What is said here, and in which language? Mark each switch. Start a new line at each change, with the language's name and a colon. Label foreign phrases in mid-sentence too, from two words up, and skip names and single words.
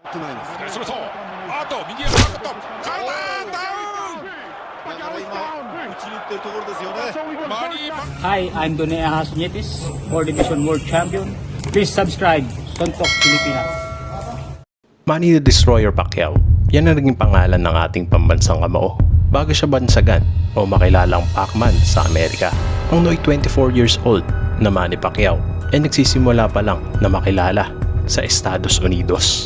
Japanese: するとあと右へバッと体ダウン。マニーパ
English: Hi, I'm Donea Hasnietis, 4 Division World Champion. Please subscribe, Suntok Pilipinas.
Filipino: Manny the Destroyer Pacquiao, yan ang naging pangalan ng ating pambansang kamao. Bago siya bansagan o makilalang Pacman sa Amerika, ang nooy 24
English: years old
Filipino: na Manny Pacquiao ay nagsisimula pa lang na makilala sa Estados Unidos.